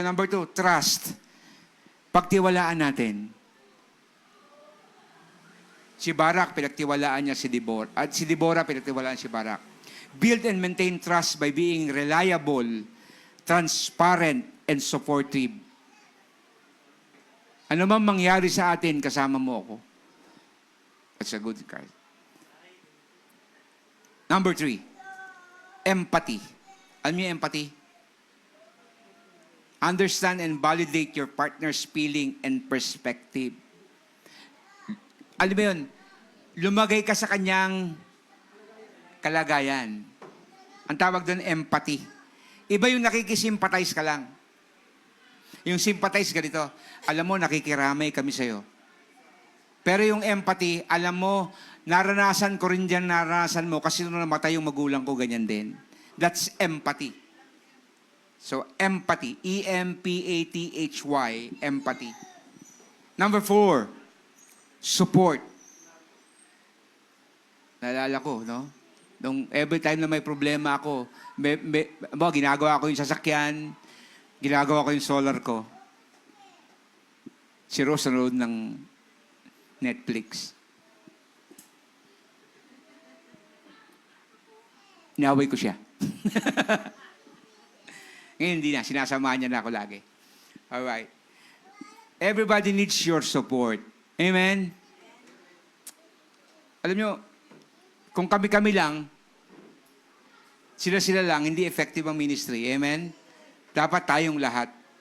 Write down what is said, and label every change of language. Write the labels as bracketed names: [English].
[English] Number 2, trust. [Filipino] Pagtiwalaan natin. Si Barak, pinagtiwalaan niya si Deborah. At si Deborah, pinagtiwalaan si Barak. [English] Build and maintain trust by being reliable, transparent, and supportive. [Filipino] Ano man mangyari sa atin, kasama mo ako. [English] That's a good card. Number 3, empathy. [Filipino] Alam niyo yung [English] empathy? Understand and validate your partner's feeling and perspective. [Filipino] Alam mo yun, lumagay ka sa kanyang kalagayan. Ang tawag doon, empathy. Iba yung nakikisimpatize ka lang. Yung sympathize ganito, alam mo, nakikiramay kami sa'yo. Pero yung empathy, alam mo, naranasan ko rin dyan, naranasan mo, kasi nung namatay yung magulang ko, ganyan din. [English] That's empathy. So, empathy. E-M-P-A-T-H-Y. Empathy. Number 4, support. [Filipino] Naalala ko, no? Nung every time na may problema ako, ginagawa ko yung sasakyan, ginagawa ko yung solar ko. Si Rose nanood ng Netflix. Inaway ko siya. Ngayon hindi na, sinasamahan niya na ako lagi. [English] Alright. Everybody needs your support. Amen? [Filipino] Alam nyo, kung kami-kami lang, sila-sila lang, hindi effective ang ministry. Amen? Dapat tayong lahat.